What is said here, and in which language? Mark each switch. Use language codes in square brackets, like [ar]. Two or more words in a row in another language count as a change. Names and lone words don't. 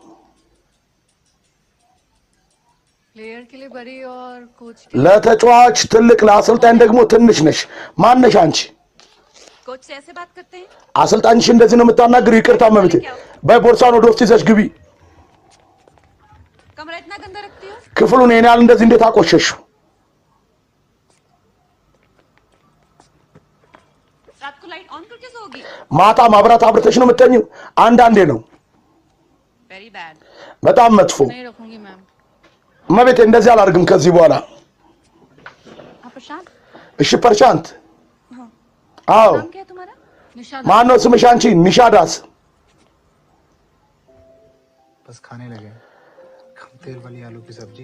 [hi] प्लेयर के लिए बड़ी और कोच [am] ለተጫዋች ትልቅ ለአሰልጣኝ ደግሞ ትንሽ ነሽ። ማነሽ አንቺ? [hi] कोच से ऐसे बात करते हैं? [am] አሰልጣኝሽ እንደዚህ ነው የምታናግሪው? ይቅርታ መብቴ። በይ ቦርሳውን ወደ ውስጥ ይዘሽ ግቢ። [hi] कमरा इतना गंदा रखती हो? [am] ክፍሉን ይሄን ያህል እንደዚህ እንዴት አቆሸሽው? [hi] रात को [en] light on [hi] करके सोओगी? [am] ማታ ማብራት አብርተሽ ነው የምትተኝው? አንዳንዴ ነው። [en] very bad. [am] በጣም መጥፎ። [hi] नहीं रखूंगी मैम। [am] መቤቴ እንደዚህ አላደርግም ከዚህ በኋላ። [hi] हाँ प्रशांत [am] እሺ ፐርሻንት። አዎ [hi] नाम क्या है तुम्हारा? निशाद [am] ማን ነው ስምሽ አንቺ? ኒሻዳስ። [hi] बस खाने लगे कम तेल वाली आलू की सब्जी